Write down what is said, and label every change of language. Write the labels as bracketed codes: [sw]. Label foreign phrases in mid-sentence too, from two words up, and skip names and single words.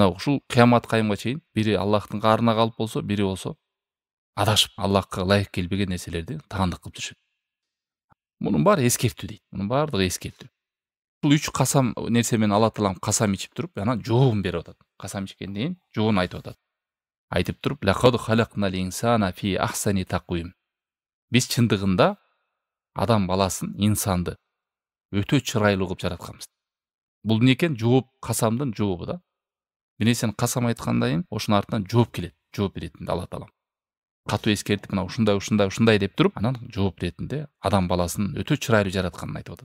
[ky] Мына ушул кыямат кайымга чейин бири Аллахтын каарына калып болсо, бири болсо адашып, Аллахка ылайык келбеген нерселерди таандык кылып жүрүшөт. Мунун баары эскертүү дейт. Мунун баардыгы эскертүү. Бул 3 касам нерсе менен Алла таалам касам ичип туруп, анан жообун берип атат. Касам ичкенден кийин жообун айтып атат. Айтып туруп, [ar] لقد خلقنا الإنسان في أحسن تقويم. [ky] Биз чындыгында адам баласын, инсанды өтө чырайлуу кылып жаратканбыз. Бул эмне экен? Жооп, касамдын жообу да. Бир нерсени касам айткандан кийин ошонун артынан жооп келет, жооп иретинде Алла таалам. Катуу эскертип, мына ушундай деп туруп, анан жооп иретинде адам баласын өтө чырайлуу жаратканын айтып атат.